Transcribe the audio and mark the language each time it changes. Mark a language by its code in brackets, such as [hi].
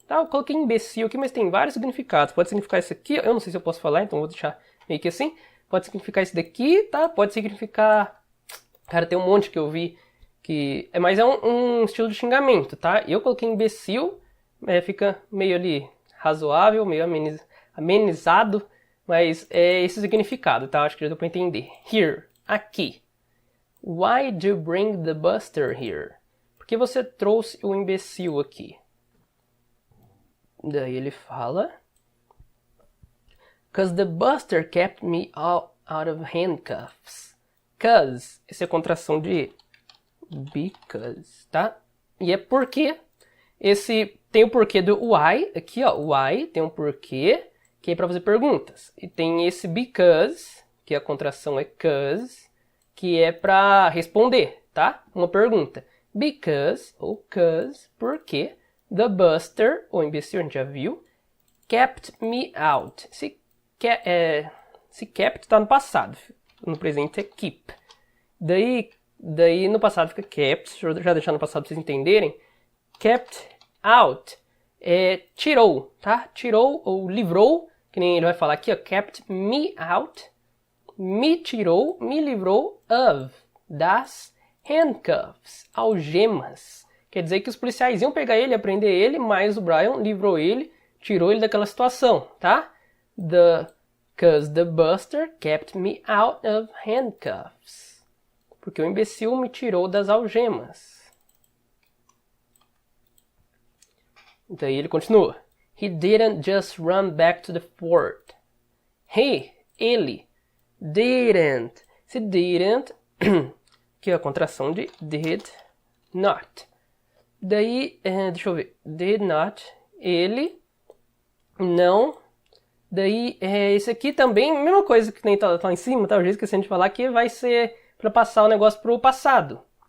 [pt] Tá, eu coloquei imbecil aqui, mas tem vários significados. Pode significar isso aqui, eu não sei se eu posso falar, então vou deixar meio que assim. Pode significar isso daqui, tá? Pode significar Cara, tem um monte que eu vi que... Mas é um estilo de xingamento, tá? Eu coloquei imbecil, fica meio ali razoável, meio amenizado, mas é esse o significado, tá? Acho que já deu pra entender. Here, aqui. [en] Why do you bring the Buster here? [pt] Por que você trouxe o imbecil aqui? Daí ele fala... [en] Cause the Buster kept me out of handcuffs. [pt] Cause, essa é a contração de because, tá? E é porque esse tem o porquê do why, aqui ó, why tem um porquê, que é para fazer perguntas. E tem esse because, que a contração é cause, que é para responder, tá? Uma pergunta. Because, ou cause, porque, the Buster, ou imbecil, a gente já viu, [en] kept me out. [pt] Se kept está no passado, no presente é keep. Daí no passado fica kept, deixa eu já deixar no passado para vocês entenderem. Kept out tirou, tá? Tirou ou livrou, que nem ele vai falar aqui, ó, [en] kept me out, [pt] me tirou, me livrou of, das handcuffs, algemas. Quer dizer que os policiais iam pegar ele, prender ele, mas o Brian livrou ele, tirou ele daquela situação, tá? [en] Cause the Buster kept me out of handcuffs. [pt] Porque o imbecil me tirou das algemas. Daí ele continua. [en] He didn't just run back to the fort. [pt] Ele, didn't. Esse didn't, que é a contração de [en] did not. [pt] Daí, deixa eu ver. [en] Did not, [pt] ele, não. Daí, esse aqui também, mesma coisa que nem tá lá em cima, tá? Eu já esqueci de falar que vai ser para passar o negócio pro passado.